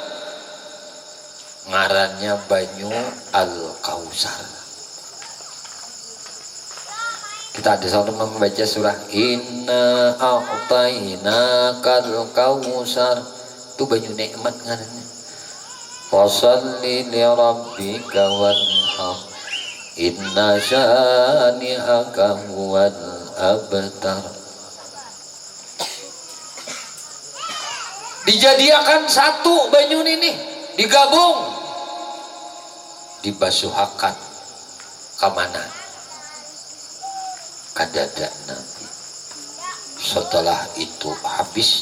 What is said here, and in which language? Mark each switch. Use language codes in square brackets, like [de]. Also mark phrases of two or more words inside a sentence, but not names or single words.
[bjn] Ngarannya banyu Al-Kausar. Kita ada satu membaca surah [ar] إنا أعطيناك الكوثر. [bjn] Itu banyu nikmat ngarannya. [ar] فصل لربك وانحر. إن شانئك هو الأبتر. [bjn] Dijadiakan satu banyu ini, digabung, dibasuhakan ke mana? Ke dada Nabi. Setelah itu habis.